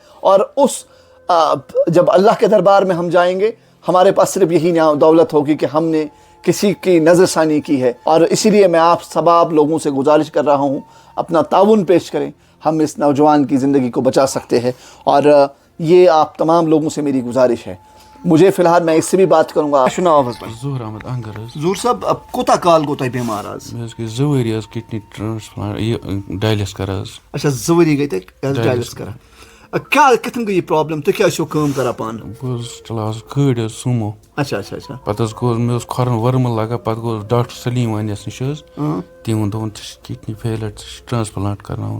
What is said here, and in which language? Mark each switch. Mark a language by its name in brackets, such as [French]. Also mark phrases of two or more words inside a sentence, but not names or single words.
[Urdu] اور جب اللہ کے دربار میں ہم جائیں گے, ہمارے پاس صرف یہی دولت ہوگی کہ ہم نے کسی کی نظر ثانی کی ہے. اور اسی لیے میں آپ سباب لوگوں سے گزارش کر رہا ہوں, اپنا تعاون پیش کریں, ہم اس نوجوان کی زندگی کو بچا سکتے ہیں. اور یہ آپ تمام لوگوں سے میری گزارش ہے. مجھے فی الحال میں اس سے بھی بات کروں گا. ظہور احمد انگر حظ. [Kashmiri] ظہور صاحب, اب کوتاہ کال گو تۄہہِ بیمار آز؟ مےٚ حظ گٔے 2 ؤری حظ [English] kidney transplant, [Kashmiri] یہِ ڈایلِس کران حظ. اچھا 2 ؤری گٔے تۄہہِ ڈایلِس کران. کیٛاہ کِتھن گٔے یہِ پرٛابلِم؟ تُہۍ کیٛاہ ٲسِو کٲم کران پانہٕ؟ بہٕ حظ چلاوان حظ گٲڑۍ حظ سومو. [Urdu] اچھا اچھا اچھا. [Kashmiri] پتہٕ حظ گوٚو مےٚ اوس کھۄرن ؤرمہٕ لگان, پتہٕ گوٚوُس ڈاکٹر سلیٖم وانیس نِش حظ, تٔمۍ ووٚن دوٚپُن ژےٚ چھِ [English] kidney failure, [Kashmiri] ژےٚ چھِ ٹرانسپلانٹ کرناوُن.